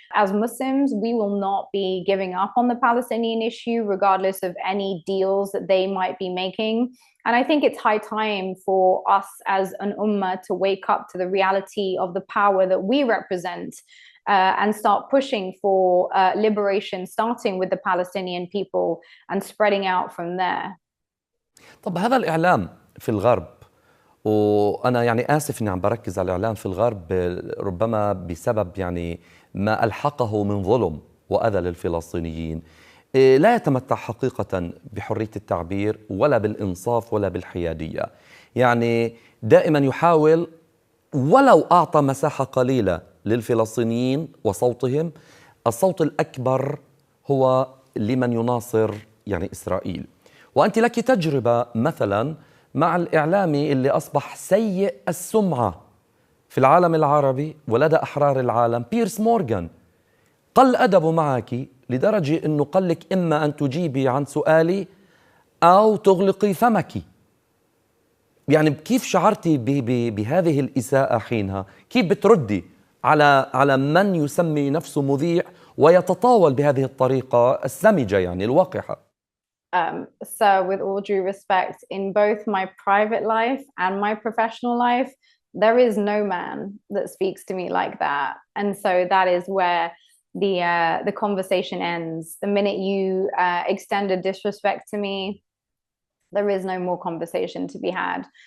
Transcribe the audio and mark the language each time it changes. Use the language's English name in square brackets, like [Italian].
[English] As Muslims, we will not be giving up on the Palestinian issue, regardless of any deals that they might be making. And I think it's high time for us as an ummah to wake up to the reality of the power that we represent, and start pushing for liberation, starting with the Palestinian people and spreading out from there. [Arabic] طب هذا الإعلام في الغرب، وأنا يعني آسف إني عم بركز على الإعلام في الغرب ربما بسبب يعني ما ألحقه من ظلم وأذى للفلسطينيين، لا يتمتع حقيقة بحرية التعبير ولا بالإنصاف ولا بالحيادية. يعني دائما يحاول ولو أعطى مساحة قليلة للفلسطينيين وصوتهم، الصوت الأكبر هو لمن يناصر يعني إسرائيل. وأنت لك تجربة مثلا مع الإعلامي اللي أصبح سيء السمعة في العالم العربي ولدى أحرار العالم، بيرس مورغان. قل أدبه معك لدرجة أنه قال لك إما أن تجيبي عن سؤالي أو تغلقي فمك. يعني كيف شعرتي بهذه الإساءة حينها؟ كيف بتردي على من يسمي نفسه مذيع ويتطاول بهذه الطريقة السمجة يعني الوقحة؟ [English] So with all due respect, in both my private life and my professional life, there is no man that speaks to me like that. And so that is where the conversation ends. The minute you extend a disrespect to me, there is no more conversation to be had.